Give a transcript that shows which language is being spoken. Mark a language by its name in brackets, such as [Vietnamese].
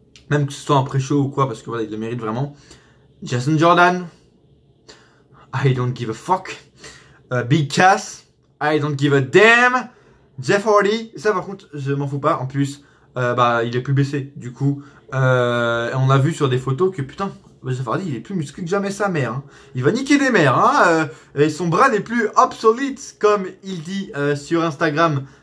[French] Même que ce soit en pré-show ou quoi, parce que voilà, il le mérite vraiment. [English] Jason Jordan, I don't give a fuck. Big Cass, I don't give a damn. [French] Jeff Hardy, ça par contre, je m'en fous pas. En plus, il est plus blessé. Du coup, on a vu sur des photos que putain, Jeff Hardy, il est plus musclé que jamais sa mère. Hein. Il va niquer des mères. Hein. Et son bras n'est plus obsolete, comme il dit sur Instagram.